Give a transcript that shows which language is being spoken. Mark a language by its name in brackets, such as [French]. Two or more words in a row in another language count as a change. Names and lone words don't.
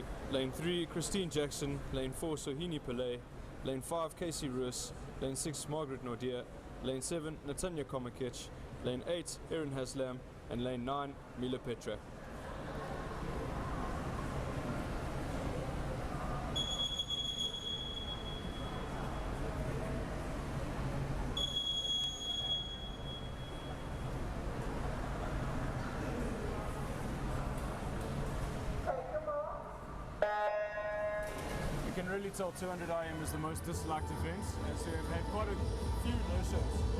[English] Lane 3, Christine Jackson, Lane 4, Sohini Pillay, Lane 5, Casey Ruiz, Lane 6, Margaret Nordia, Lane 7, Natanya Komakic, Lane 8, Erin Haslam, and Lane 9, Mila Petra. You can really tell 200 IM is the most disliked event, and so we've had quite a few no-shows.